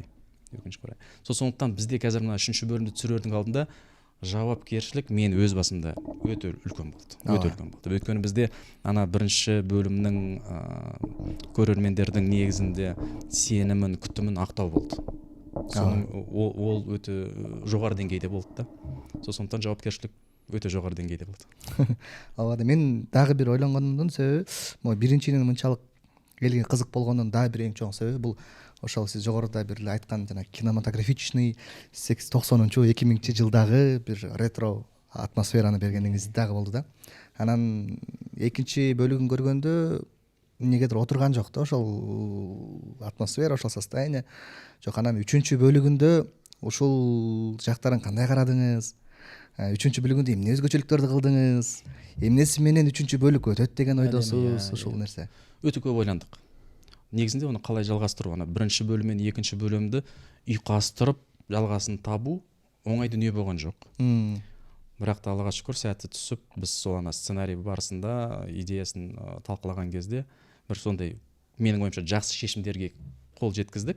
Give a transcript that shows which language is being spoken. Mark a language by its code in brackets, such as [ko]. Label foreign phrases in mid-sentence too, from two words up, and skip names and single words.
[kk] Сондықтан бізде қазір мына үшінші бөлімді түсірердің алдында жауапкершілік мен өз басымда өте үлкен болды. Өйткені бізде ана бірінші бөлімнің көрермендердің негізінде сенімін, күтімін ақтау болды. Ол өте жоғары деңгейде болды да. Сондықтан жауапкершілік өте жоғары деңгейде болды. [ky] Албады, мен дагы бир ойлонгонумдун себеби, биринчинин мынчалык элге кызык болгондун дагы бир эң чоң себеби бул ошол сиз жогоруда бир эле айткан жана кинематографичный 90-2000 жылдагы бир ретро атмосфераны бергениңиз дагы болду да. Анан экинчи бөлүгүн көргөндө эмнегедир отурган жок да ошол атмосфера, ошол состояние. Жок, анан үчүнчү бөлүгүндө ушул жактарын кандай карадыңыз? Үчүнчү бөлүгүндө эмне өзгөчөлүктөрдү кылдыңыз? Эмнеси менен үчүнчү бөлүк өтөт деген ойдосуз? Ушул нерсе өтө көп ойландык. [kk] Негізінде оны қалай жалғастыру, ана бірінші бөлім мен екінші бөлімді ұйқастырып жалғасын табу оңай дүние болған жоқ. Бірақ та Аллаға шүкір сәтті түсіп, біз сол ана сценарий барысында идеясын талқылаған кезде бір сондай менің ойымша жақсы шешімдерге қол жеткіздік.